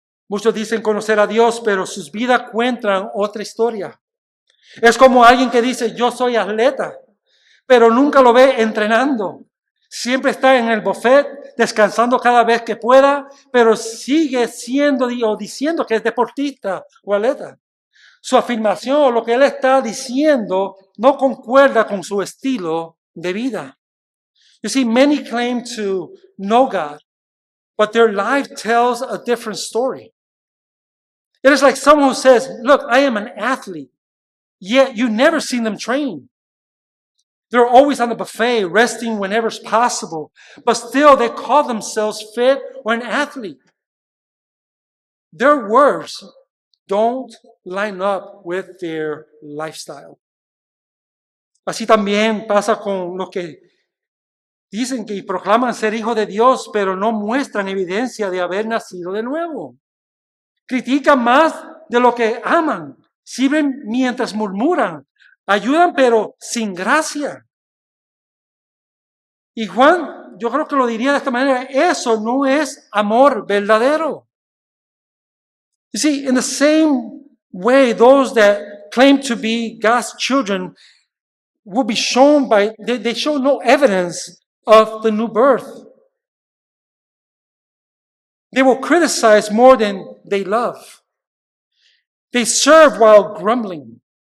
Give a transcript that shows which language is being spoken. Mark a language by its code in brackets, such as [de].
[es] Muchos dicen conocer a Dios, pero sus vidas cuentan otra historia. Es como alguien que dice, yo soy atleta, pero nunca lo ve entrenando. Siempre está en el buffet, descansando cada vez que pueda, pero sigue siendo o diciendo que es deportista o atleta. Su afirmación o lo que él está diciendo no concuerda con su estilo de vida. [en] You see, many claim to know God, but their life tells a different story. It is like someone who says, look, I am an athlete, yet you never seen them train. They're always on the buffet, resting whenever it's possible, but still they call themselves fit or an athlete. Their words don't line up with their lifestyle. [es] Así también pasa con los que dicen que proclaman ser hijos de Dios, pero no muestran evidencia de haber nacido de nuevo. Critican más de lo que aman, sirven mientras murmuran, ayudan pero sin gracia. Y Juan, yo creo que lo diría de esta manera, eso no es amor verdadero. [en] You see, in the same way, those that claim to be God's children will be shown by, they show no evidence of the new birth. They will criticize more than they love. They serve while grumbling.